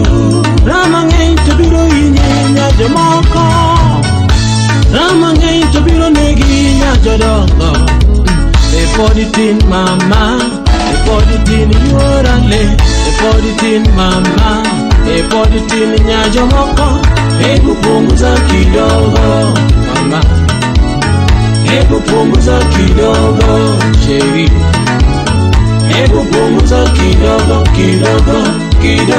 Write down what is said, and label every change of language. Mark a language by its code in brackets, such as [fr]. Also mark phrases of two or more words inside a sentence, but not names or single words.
[luo] Ramang'eny to biro hinyo jomoko, ramang'eny to biro negi jodongo. Epod itin mama, epod itin yorale, epod itin mama, epod itin jomoko. [sw] Hebu punguza kidogo mama, hebu punguza kidogo, sheri. Hebu punguza kidogo, kidogo, kidogo.